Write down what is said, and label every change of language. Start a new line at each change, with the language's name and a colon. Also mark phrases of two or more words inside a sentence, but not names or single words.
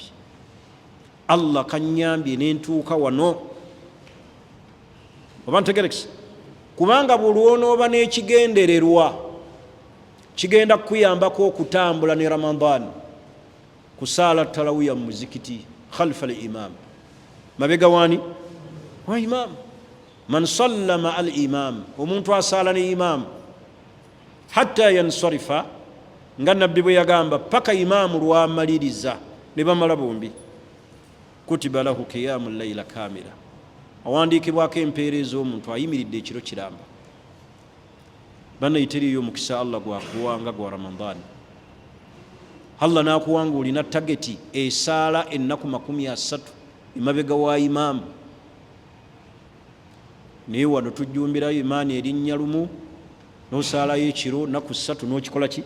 Ganda: Allah kanyambye nentuuka wano. Oba ntegerekisa? Kubanga buli onooba n'ekigendererwa kigenda kukuyambako okutambula ne Ramadhan. Kusaala tarawiya mu muzikiti
Arabic: خلف الإمام,
Ganda: mabega wani wa imam.
Arabic: من صلى مع الإمام,
Ganda: omuntu asaala ne imam
Arabic: حتى ينصرف,
Ganda: nga nabbi bwe yagamba paka imaamu lwamaliriza ne bamala bombi.
Arabic: كتب له قيام ليلة كاملة,
Ganda: awandiikibwako empeereza omuntu ayimiridde ekiro kiramba. Bannayiteriyo omukisa Allah gwakuwanga gwa Ramadhan. Allah nakuwanga olina tageti esaala ennaku 30 emabega wa imaamu. Naye wano tujjumbirayo imaani erinnya lumu, n'osaalayo ekiro naku 3 n'okikola ki?